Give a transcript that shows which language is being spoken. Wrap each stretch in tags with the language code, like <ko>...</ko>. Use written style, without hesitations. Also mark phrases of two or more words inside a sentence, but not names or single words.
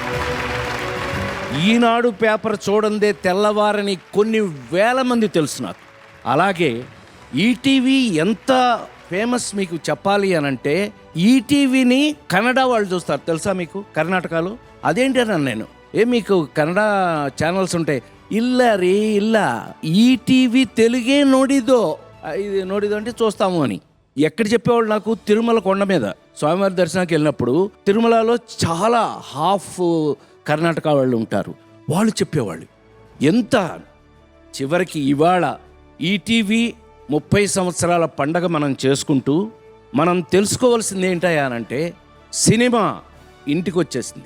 <te>ఈనాడు పేపర్ చూడందే తెల్లవారని కొన్ని వేల మంది తెలుసు నాకు. అలాగే ఈటీవీ ఎంత ఫేమస్ మీకు చెప్పాలి అనంటే, ఈటీవీని కన్నడ వాళ్ళు చూస్తారు తెలుసా మీకు, కర్ణాటకలో. అదేంటి అన్నాను నేను, మీకు కన్నడ ఛానల్స్ ఉంటాయి.</te> <kn>ಇಲ್ಲ ರೀ ಇಲ್ಲ, ಈ ಟಿ ವಿ ತೆಲುಗೇ ನೋಡಿದ್ದು</kn> <te>ఇది నోడిదంటే చూస్తాము అని. ఎక్కడ చెప్పేవాళ్ళు నాకు? తిరుమల కొండ మీద స్వామివారి దర్శనానికి వెళ్ళినప్పుడు తిరుమలలో చాలా హాఫ్ కర్ణాటక వాళ్ళు ఉంటారు, వాళ్ళు చెప్పేవాళ్ళు ఎంత. చివరికి ఇవాళ ఈటీవీ 30 సంవత్సరాల పండగ మనం చేసుకుంటూ మనం తెలుసుకోవాల్సింది ఏంటయ్యా అనంటే, సినిమా ఇంటికి వచ్చేసింది.</te>